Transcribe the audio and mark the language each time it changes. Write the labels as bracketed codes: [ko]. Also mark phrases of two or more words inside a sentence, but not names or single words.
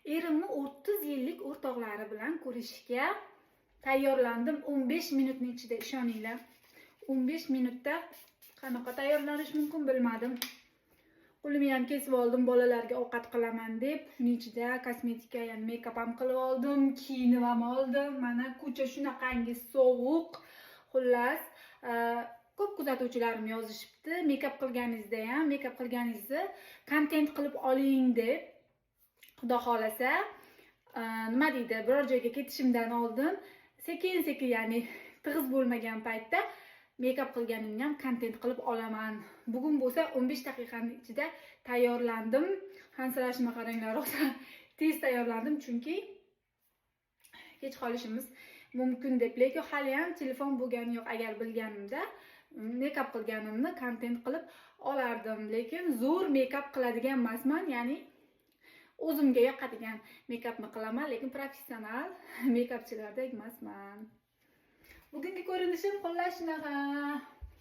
[uz] erimni 30 yillik o'rtoqlari bilan ko'rishishga tayyorlandim 15 minutning ichida, ishoninglar. 15 minutda qanaqa tayyorlanish mumkin bilmadim. Qo'limni ham kesib oldim bolalarga ovqat qilaman deb. Shuning ichida kosmetika, ya'ni make-up ham qilib oldim, kiyinib ham oldim. Mana ko'cha shunaqangi sovuq. Xullas, ko'p kuzatuvchilarim yozishibdi, make-up qilganingizda ham, make-up qilganingizni kontent qilib oling deb. Xudo xolasa, nima deydi, biror joyga ketishimdan oldin sekin-sekin, ya'ni tig'iz bo'lmagan paytda make-up qilganimni ham kontent qilib olaman. Bugun bo'lsa 15 daqiqaning ichida tayyorlandim. Hansirashimga qaranglar, rosa tez tayyorlandim chunki kech qolishimiz mumkin deb. Lekin hali ham telefon bo'lgani yo'q. Agar bilganimda make-up qilganimni kontent qilib olardim. Lekin zo'r make-up qiladigan emasman, ya'ni o'zimga yoqadigan make-upni qilaman, lekin professional make-upchilardek emasman. Bugungi ko'rinishim xullas shunaqa.